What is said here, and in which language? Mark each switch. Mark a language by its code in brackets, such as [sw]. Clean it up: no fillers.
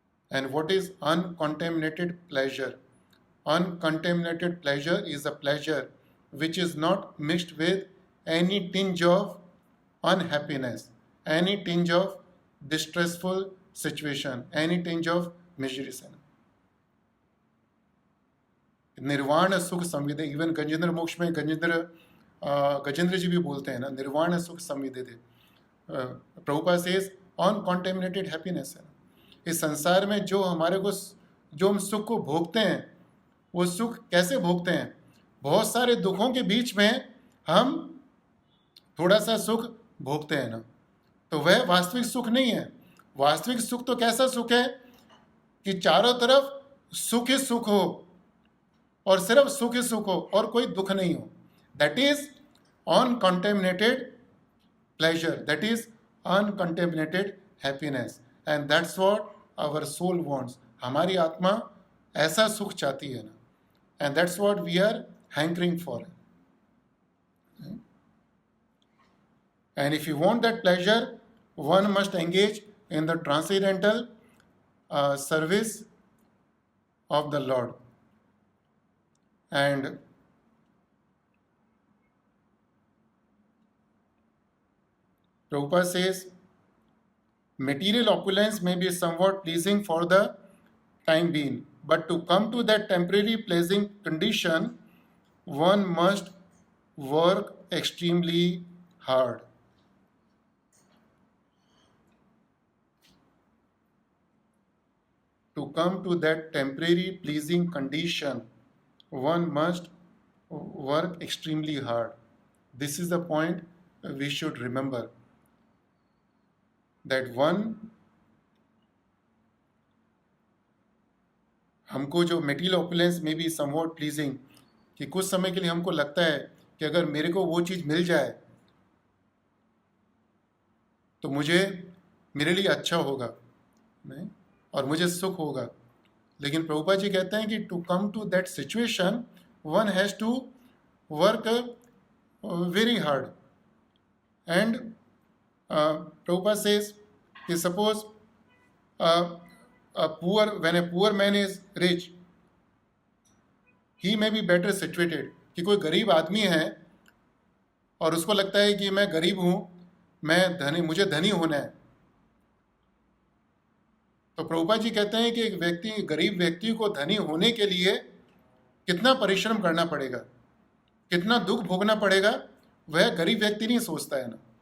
[en] And what is uncontaminated pleasure? Uncontaminated pleasure is a pleasure which is not mixed with any tinge of unhappiness, any tinge of distressful situation, any tinge of misery. [hi] निर्वाण सुख संविदे, even Gajendra मोक्ष में गजेंद्र गजेंद्र जी भी बोलते हैं ना, निर्वाण सुख संविदिते। प्रभुपाद [en] says uncontaminated happiness [hi] है। इस संसार में जो हमारे को, जो हम सुख को भोगते हैं, वो सुख कैसे भोगते हैं? बहुत सारे दुखों के बीच में हम थोड़ा सा सुख भोगते हैं ना, तो वह वास्तविक सुख नहीं है। वास्तविक सुख तो कैसा सुख है कि चारों तरफ सुख ही सुख हो, और सिर्फ सुख ही सुख हो और कोई दुख नहीं हो। [en] That is uncontaminated pleasure, that is uncontaminated happiness, and that's what our soul wants. [hi] हमारी आत्मा ऐसा सुख चाहती है ना, [en] and that's what we are hankering for. And if you want that pleasure, one must engage in the transcendental service of the Lord. And Prabhupada says, material opulence may be somewhat pleasing for the time being, but to come to that temporary pleasing condition, one must work extremely hard. To come to that temporary pleasing condition, one must work extremely hard. This is the point we should remember. [hi] That one, हमको जो material opulence में भी somewhat pleasing, कि कुछ समय के लिए हमको लगता है कि अगर मेरे को वो चीज़ मिल जाए तो मुझे, मेरे लिए अच्छा होगा, नहीं, और मुझे सुख होगा। लेकिन प्रभुपाद जी कहते हैं कि [en] To come to that situation one has to work very hard. [hi] And [en] Prabhupada says, suppose when a poor man is rich, he may be better situated. [hi] कि कोई गरीब आदमी है और उसको लगता है कि मैं गरीब हूँ, मैं धनी, मुझे धनी होना है। तो प्रभुपाद जी कहते हैं कि एक व्यक्ति, गरीब व्यक्ति को धनी होने के लिए कितना परिश्रम करना पड़ेगा, कितना दुख भोगना पड़ेगा, वह गरीब व्यक्ति नहीं सोचता है ना।